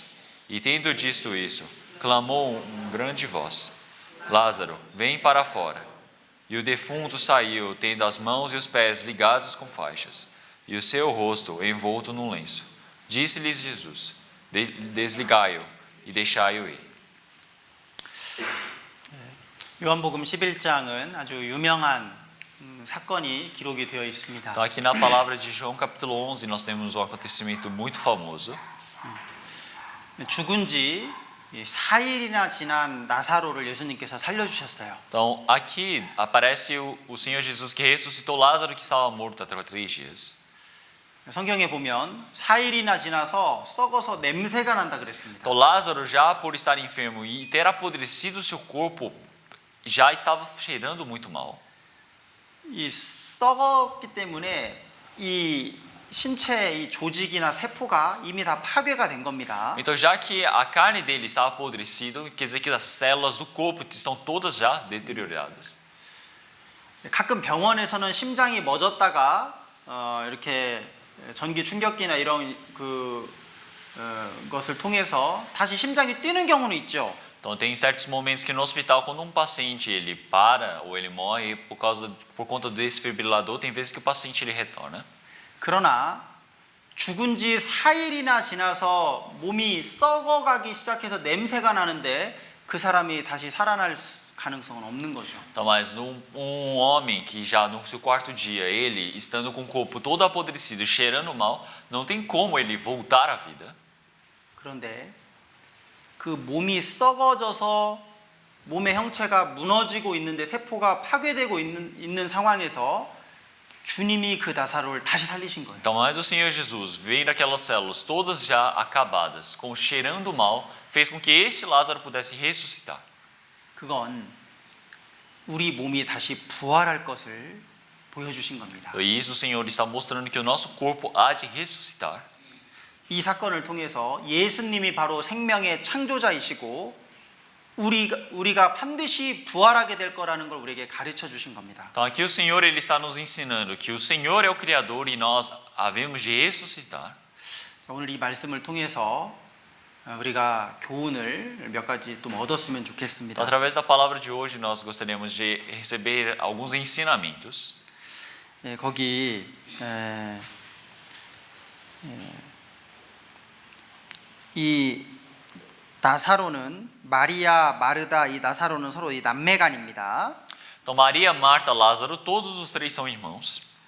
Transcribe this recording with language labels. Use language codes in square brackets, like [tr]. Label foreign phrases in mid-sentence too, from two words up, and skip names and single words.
[pt] E tendo dito isso, clamou um grande voz: Lázaro, vem para fora. E o defunto saiu, tendo as mãos e os pés ligados com faixas, e o seu rosto envolto num lenço. Disse-lhes Jesus: Desligai-o e deixai-o ir. [ko] 요한복음 11장은 아주 유명한 사건이 기록이 되어 있습니다. [pt] Então, aqui na palavra de João, capítulo 11, nós temos um acontecimento muito famoso. [ko] 죽은 지 4일이나 지난 나사로를 예수님께서 살려주셨어요. [pt] Então, aqui aparece o Senhor Jesus que ressuscitou Lázaro que estava morto há 3 dias. [ko] 성경에 보면 4일이나 지나서 썩어서 냄새가 난다 그랬습니다. [pt] Então, Lázaro, já por estar enfermo e ter apodrecido seu corpo, já estava cheirando muito mal. [ko] 이 썩었기 때문에 이 신체의 이 조직이나 세포가 이미 다 파괴가 된 겁니다. [pt] Então, já que a carne dele estava apodrecida, quer dizer que as células do corpo estão todas já deterioradas. [ko] 가끔 병원에서는 심장이 멎었다가 이렇게 전기 충격기나 이런 것을 통해서 다시 심장이 뛰는 경우는 있죠. [pt] Então, tem certos momentos que no hospital, quando um paciente ele para ou ele morre por conta do desfibrilador, tem vezes que o paciente ele retorna. [ko] 그러나 죽은 지 4일이나 지나서 몸이 썩어가기 시작해서 냄새가 나는데 그 사람이 다시 살아날 가능성은 없는 거죠. [pt] Então, mas um homem que já no seu 4º dia, ele estando com o corpo todo apodrecido, cheirando mal, não tem como ele voltar à vida. [ko] 그런데 그 몸이 썩어져서 몸의 형체가 무너지고 있는데 세포가 파괴되고 있는 상황에서 주님이 그 나사로를 다시 살리신 거예요. [pt] Então, mas o Senhor Jesus, vendo aquelas células todas já acabadas, cheirando mal, fez com que este Lázaro pudesse ressuscitar. [ko] 그건 우리 몸이 다시 부활할 것을 보여주신 겁니다. [pt] E isso o Senhor está mostrando que o nosso corpo há de ressuscitar. [ko] 이 사건을 통해서 예수님이 바로 생명의 창조자이시고 우리가 반드시 부활하게 될 거라는 걸 우리에게 가르쳐 주신 겁니다. [pt] Então aqui o Senhor ele está nos ensinando que o Senhor é o Criador e nós havemos de ressuscitar. [ko] 오늘 이 말씀을 통해서 우리가 교훈을 몇 가지 좀 얻었으면 좋겠습니다. [pt] Através da palavra de hoje nós gostaríamos de receber alguns ensinamentos. [ko] 거기 이 나사로는 마리아, 마르다 이 나사로는 서로 이 남매간입니다. [pt] Então Maria, Marta, Lázaro, todos os 3 são irmãos.